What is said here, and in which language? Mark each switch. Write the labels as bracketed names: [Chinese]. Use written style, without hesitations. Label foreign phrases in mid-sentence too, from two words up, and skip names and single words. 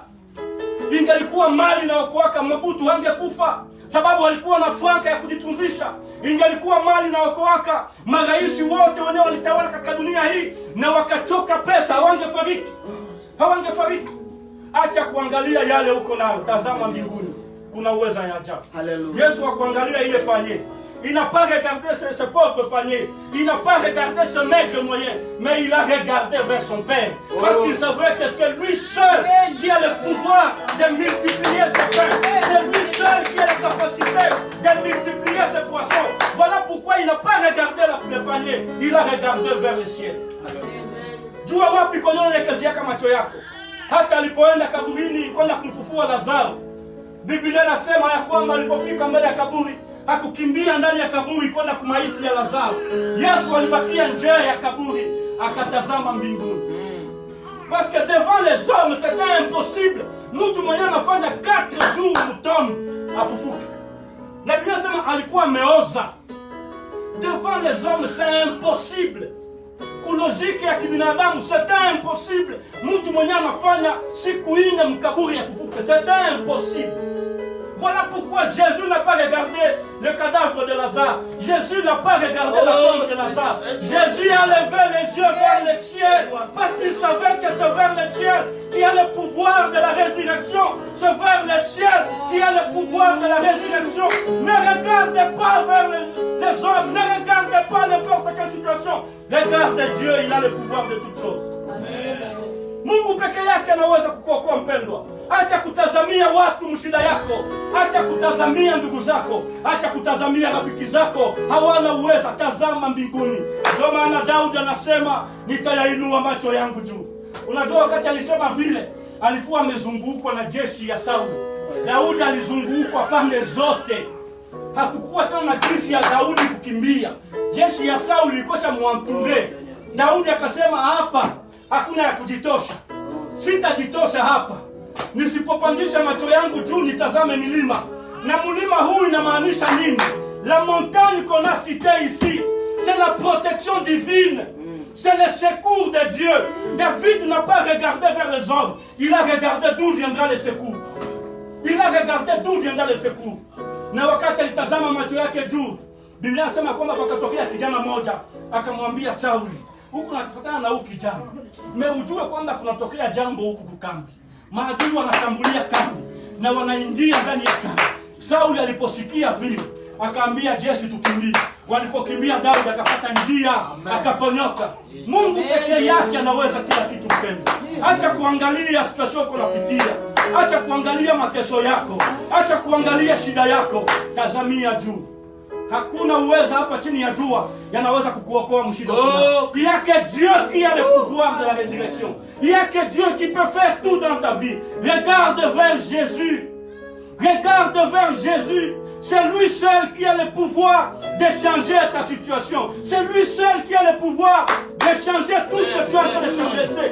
[Swahili] Ingelikuwa mali na okoaka, Mobutu hangekufa, sababu alikuwa na franka ya kujitunzisha. Ingelikuwa mali na okoaka, marais wote wenyewe walitawala katika dunia hii na wakachoka pesa, hawangefariki. Hawangefariki. Acha kuangalia yale uko nayo, tazama mbinguni. Kuna uweza ya ajabu. Haleluya. Yesu hakuangalia ile panier. [French] Il n'a pas regardé ce pauvre panier. Il n'a pas regardé ce maigre moyen. Mais il a regardé vers son Père. Parce qu'il savait que c'est lui seul qui a le pouvoir de multiplier ses pains. C'est lui seul qui a la capacité de multiplier ses poissons. Voilà pourquoi il n'a pas regardé le panier. Il a regardé vers le ciel. [Swahili] Jua wapi kwenye unaelekezea macho yako. Hata alipoenda kaburini kwenda kumfufua Lazaro, Biblia inasema ya kwamba alipofika mbele ya kaburi, hakukimbia ndani ya kaburi kwenda kumaiti ya Lazaro. Yesu alibakia nje ya kaburi, akatazama mbinguni. [French] Parce que devant les hommes, c'était impossible. [Swahili] Mtu mwenye anafanya 4 jours mtombe afufuke. Na Biblia inasema alikuwa ameoza. [French] Devant les hommes, c'est impossible. [Swahili] Kulojiki ya kibinadamu, [French] c'était impossible. [Swahili] Mtu mwenye anafanya siku 4 mkaburi afufuke, [French] c'était impossible. Voilà pourquoi Jésus n'a pas regardé le cadavre de Lazare. Jésus n'a pas regardé la tombe de Lazare. Jésus a levé les yeux vers le ciel parce qu'il savait que c'est vers le ciel qu'il y a le pouvoir de la résurrection. C'est vers le ciel qu'il y a le pouvoir de la résurrection. Ne regardez pas vers les hommes. Ne regardez pas n'importe quelle situation. Regardez Dieu, il a le pouvoir de toutes choses. [Swahili] Mungu peke yake anaweza kukuokoa mpendwa. Acha kutazamia watu mshida yako. Acha kutazamia ndugu zako. Acha kutazamia rafiki zako. Hawana uwezo, tazama mbinguni. Ndio maana Daudi anasema nitayainua macho yangu juu. Unajua wakati alisema vile, alikuwa amezungukwa na jeshi ya Sauli. Daudi alizungukwa pande zote. Hakukuwa tena na jeshi ya Daudi kukimbia. Jeshi ya Sauli ilikuwa shamwanture. Daudi akasema hapa hakuna ya kujitosha. Sitajitosha hapa. Nisipopandisha macho yangu juu nitazame milima. Na mlima huu inamaanisha nini? [French] La montagne qu'on a citée ici, c'est la protection divine. C'est le secours de Dieu. David n'a pas regardé vers les hommes. Il a regardé d'où viendra le secours. Il a regardé d'où viendra le secours. [Swahili] Na wakati alitazama macho yake juu, Biblia inasema kwamba pakatokea kijana mmoja akamwambia Sauli, huku natufatana na huku kijana. Ujue kwamba kunatokea jambo huku kukambi. Maadui wanashambulia kambi na wanaingia ndani ya kambi. Sauli aliposikia vile, akaambia jeshi tukimbie. Walipokimbia Daudi akapata njia, akaponyoka. Mungu pekee yake anaweza kila kitu mpendwa. Acha kuangalia situation uko unapitia. Acha kuangalia mateso yako. Acha kuangalia shida yako. Tazamia juu. Hakuna uwezo hapa chini ya jua yanaweza kukuokoa mshida. [French] Il y a que Dieu qui a le pouvoir de la résurrection. Il y a que Dieu qui peut faire tout dans ta vie. Regarde vers Jésus. Regarde vers Jésus. C'est lui seul qui a le pouvoir de changer ta situation. C'est lui seul qui a le pouvoir de changer tout ce que tu as en train de traverser.